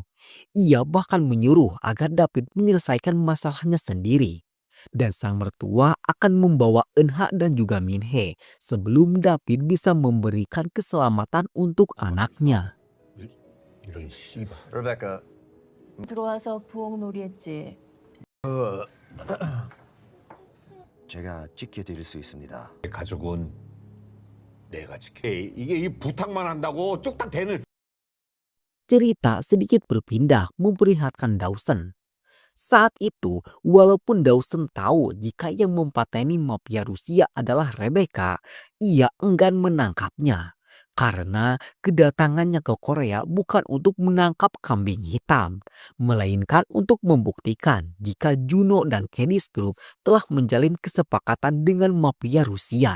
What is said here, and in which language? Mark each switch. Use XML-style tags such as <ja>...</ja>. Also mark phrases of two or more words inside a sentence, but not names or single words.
<id>Ia bahkan menyuruh agar David menyelesaikan masalahnya sendiri. Dan sang mertua akan membawa Eunha dan juga Minhe sebelum David bisa memberikan keselamatan untuk anaknya. Rebecca,</id> <ko>들어와서 부엌놀이 했지. 제가 지켜드릴 수 있습니다. 가족은 내가 지켜. 이게 이 부탁만 한다고 뚝딱 되는.</ko> <id>Cerita sedikit berpindah memperlihatkan Dawson. Saat itu, walaupun Dawson tahu jika yang mempateni mafia Rusia adalah Rebecca, ia enggan menangkapnya. Karena kedatangannya ke Korea bukan untuk menangkap kambing hitam, melainkan untuk membuktikan jika Juno dan Cadiz Group telah menjalin kesepakatan dengan mafia Rusia.</id>